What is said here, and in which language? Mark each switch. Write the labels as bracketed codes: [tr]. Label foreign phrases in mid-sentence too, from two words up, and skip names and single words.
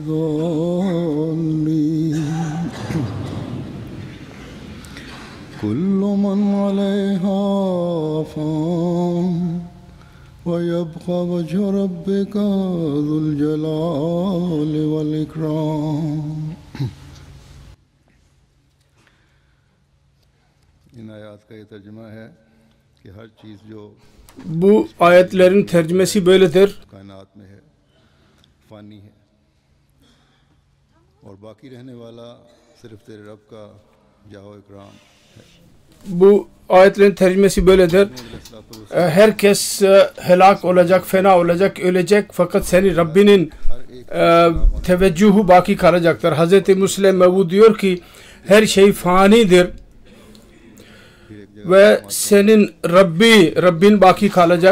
[ar] الضالين كل من عليها فان ويبقى وجه ربك ذو الجلال والإكرام. [ur] ان آیات کا یہ ترجمہ ہے کہ ہر چیز جو [tr] Bu ayetlerin tercümesi böyledir. [ur] کائنات میں ہے فانی ہے اور باقی رہنے والا صرف تیرے رب کا جاؤ اکرام ہے. [tr] Bu ayetlerin tercümesi böyledir. Herkes helak olacak, fena olacak, ölecek. Fakat senin Rabbinin teveccühü baki kalacaktır. Hz. Müslim Mevud diyor ki her şey fanidir ve senin Rabbin baki kalacak.